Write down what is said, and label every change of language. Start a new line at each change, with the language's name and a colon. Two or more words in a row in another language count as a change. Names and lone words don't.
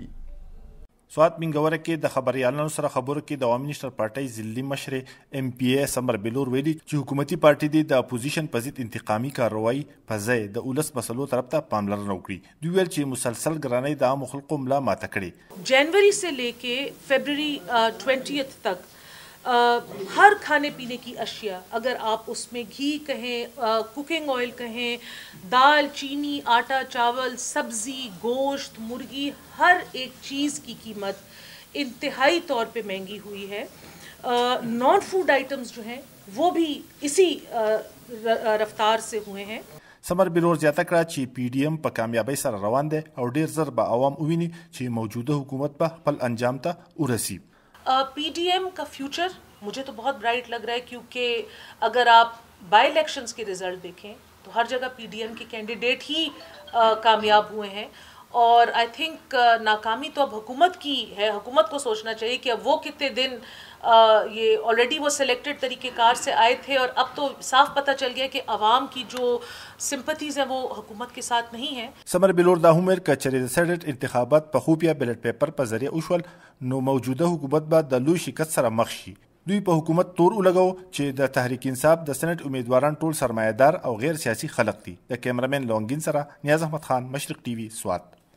Pashto: سوات منګوره کې د خبريالانو سره خبرو کې د عوامي نېشنل پارټۍ ضلعي مشر MPA سمر بلور ویلي چې حکومتي پارټي دي د اپوزیشن په ضد انتقامي کاروایی په ځای د ولس مسلو طرف ته پاملرنه وکړي. دوی ویل چې مسلسل ګرانۍ د عامو خلکو ملا ماته کړې.
Urdu: جنوری سے لے کے فروری 20 تک ہر کھانے پینے کی اشیا، اگر آپ اس میں گھی کہیں,
English: cooking oil
Urdu: کہیں، دال، چینی، آٹا، چاول، سبزی، گوشت، مرغی، ہر ایک چیز کی قیمت انتہائی طور پہ مہنگی ہوئی ہے.
English: non food items
Urdu: جو ہیں وہ بھی اسی رفتار سے ہوئے ہیں.
Pashto: سمر بلور زیاته کړه چې PDM په کامیابی سره روان دی او ډیر زر به عوام وویني چې موجوده حکومت به خپل انجام ته ورسي.
Urdu: PDM کا فیوچر مجھے تو بہت برائٹ لگ رہا ہے، کیونکہ اگر آپ
English: by elections
Urdu: کے رزلٹ دیکھیں تو ہر جگہ PDM کے کینڈیڈیٹ ہی کامیاب ہوئے ہیں. और
English: I think
Urdu: ناکامی تو اب حکومت کی ہے. حکومت کو سوچنا چاہیے کہ اب وہ کتنے دن یہ آل ریڈی وہ سلیکٹڈ طریقہ‌کار سے آئے تھے اور اب تو صاف پتا چل گیا کہ عوام کی جو سمپتھیز ہیں وہ حکومت کے ساتھ نہیں ہے.
Pashto: समर बिलोर دا هم کچری د سېنات انتخابات په خوبیا بیلټ پیپر په ذریعہ وشول نو موجوده حکومت به د لوی شکست سره مخ شي. دوی په حکومت تور ولګاو چې د تحریک انصاف د سېنات امیدواران ټول سرمایه‌دار او غیر سیاسي خلک دي. د کیمرامین لونګین سره نیاز احمد خان، مشرق TV، سوات.